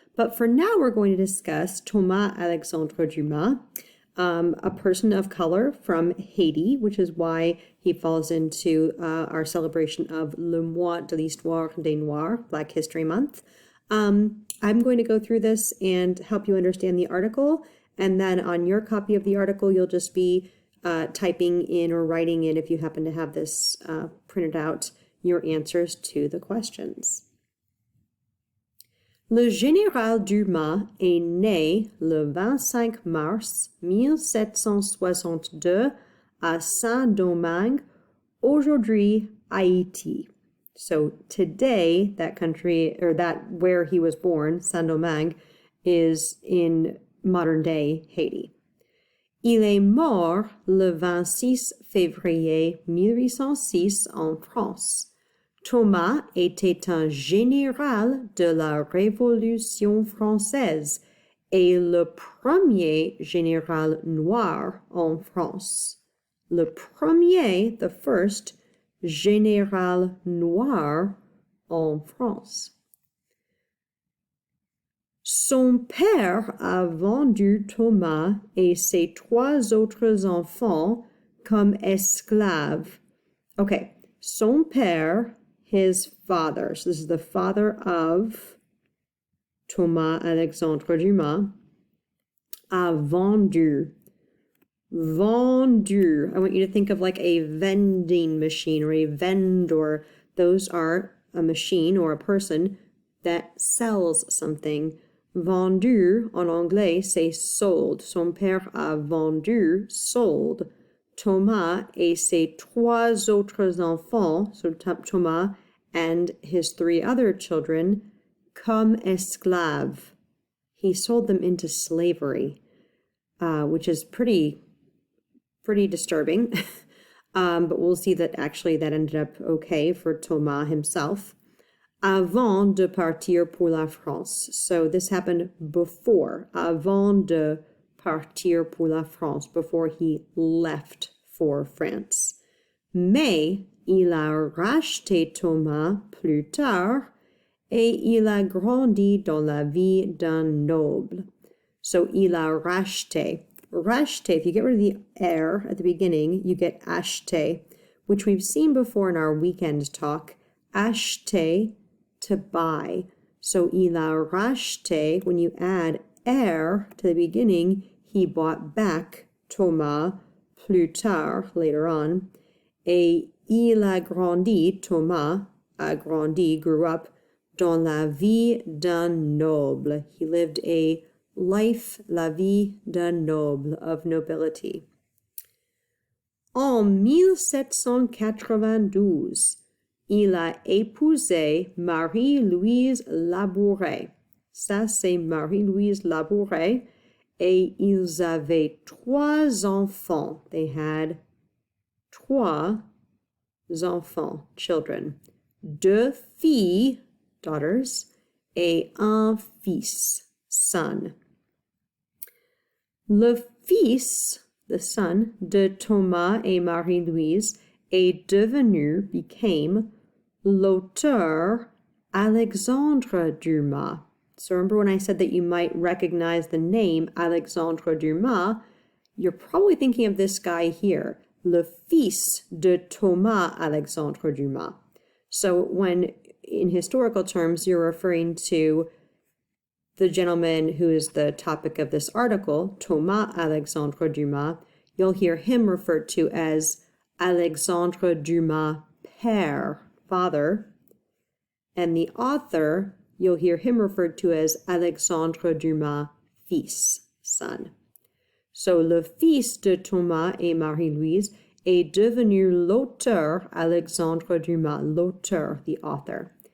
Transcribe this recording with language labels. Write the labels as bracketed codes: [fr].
[en] But for now we're going to discuss Thomas Alexandre Dumas, a person of color from Haiti, which is why he falls into our celebration of [fr] Le Mois de l'Histoire des Noirs, [en] Black History Month. I'm going to go through this and help you understand the article, and then on your copy of the article, you'll just be typing in or writing in, if you happen to have this printed out, your answers to the questions. [fr] Le général Dumas est né le 25 mars 1762 à Saint-Domingue, aujourd'hui Haïti. [en] So today, that country, or that where he was born, Saint-Domingue, is in modern-day Haiti. [fr] Il est mort le 26 février 1806 en France. Thomas était un général de la Révolution française et le premier général noir en France. Le premier, [en] the first, [fr] général noir en France. Son père a vendu Thomas et ses 3 autres enfants comme esclaves. [en] Okay, [fr] son père, [en] his father, so this is the father of Thomas Alexandre Dumas, [fr] a vendu. [en] Vendu. I want you to think of like a vending machine or a vendor. Those are a machine or a person that sells something. [fr] Vendu, en anglais, c'est sold. Son père a vendu, sold. Thomas et ses 3 autres enfants, [en] so Thomas and his 3 other children, [fr] comme esclaves. [en] He sold them into slavery, which is pretty disturbing. But we'll see that actually that ended up okay for Thomas himself. [fr] Avant de partir pour la France. [en] So this happened before, [fr] avant de partir pour la France, [en] before he left for France. [fr] Mais il a racheté Thomas plus tard et il a grandi dans la vie d'un noble. So il a racheté. [en] Racheté, if you get rid of the air at the beginning, you get acheté, which we've seen before in our weekend talk. Acheté, to buy. [fr] So il a racheté, [en] when you add air to the beginning, he bought back Thomas [fr] plus tard, [en] later on. [fr] Et il a grandi, Thomas a grandi, [en] grew up, [fr] dans la vie d'un noble. [en] He lived a life, [fr] la vie d'un noble, [en] of nobility. [fr] En 1792, il a épousé Marie-Louise Labouret. Ça, c'est Marie-Louise Labouret. Et ils avaient 3 enfants. [en] They had 3 enfants, children. [fr] 2 filles, daughters, et un fils, son. Le fils, the son, de Thomas et Marie-Louise est devenu, became, l'auteur Alexandre Dumas. [en] So remember when I said that you might recognize the name Alexandre Dumas, you're probably thinking of this guy here, [fr] le fils de Thomas Alexandre Dumas. [en] So when in historical terms you're referring to the gentleman who is the topic of this article, Thomas Alexandre Dumas, you'll hear him referred to as Alexandre Dumas père, father, and the author, you'll hear him referred to as Alexandre Dumas fils, son. [fr] So le fils de Thomas et Marie-Louise est devenu l'auteur Alexandre Dumas, l'auteur, [en] the author.